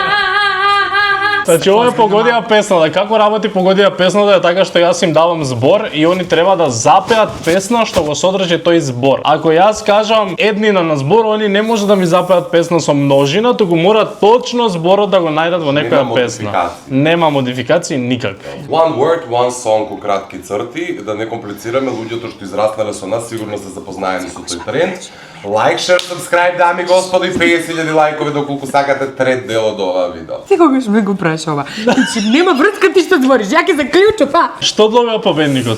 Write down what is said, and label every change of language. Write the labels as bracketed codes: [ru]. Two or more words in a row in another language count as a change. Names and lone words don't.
[mk] Значи, ова е погодија песната. Како работи погодија песната е така што јас им давам збор и они треба да запеат песна што го содржи тој збор. Ако јас кажам еднина на збор, они не може да ми запеат песна со множина, туку мора точно зборот да го најдат во некоја песна. Нема модификации никакви. [en] One word, one song [mk] у кратки црти, да не комплицираме луѓето што израснале со нас, сигурно се запознаени со тој тренд. [en] Like, share, subscribe, [mk] дами и господи, 50.000 лајкови доколку сакате трет дел од оваа видео. Ти когаш ме го правиш ова? Значи, нема врска ти што збориш, ја ќе заклучам, Што добива победникот?